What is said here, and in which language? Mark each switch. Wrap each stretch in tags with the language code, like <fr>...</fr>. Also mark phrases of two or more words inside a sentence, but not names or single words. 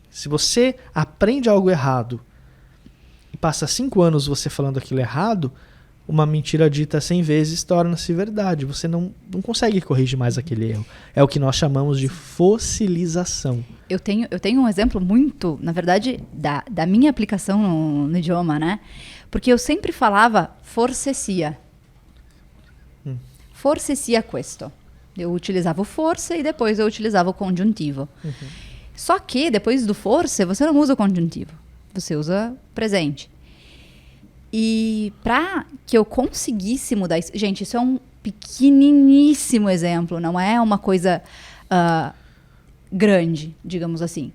<pt>Se você aprende algo errado e passa 5 anos você falando aquilo errado, uma mentira dita 100 vezes torna-se verdade. Você não consegue corrigir mais aquele erro. É o que nós chamamos de fossilização. Eu tenho um exemplo muito, na verdade, da minha aplicação no idioma, né? Porque eu sempre falava</pt> <it>forse sia. Forse sia questo.</it> <pt>Eu utilizava o forse e depois eu utilizava o conjuntivo. Uhum. Só que depois do forse, você não usa o conjuntivo. Você usa presente. E para que eu conseguisse mudar isso... Gente, isso é um pequeniníssimo exemplo, não é uma coisa grande, digamos assim.</pt>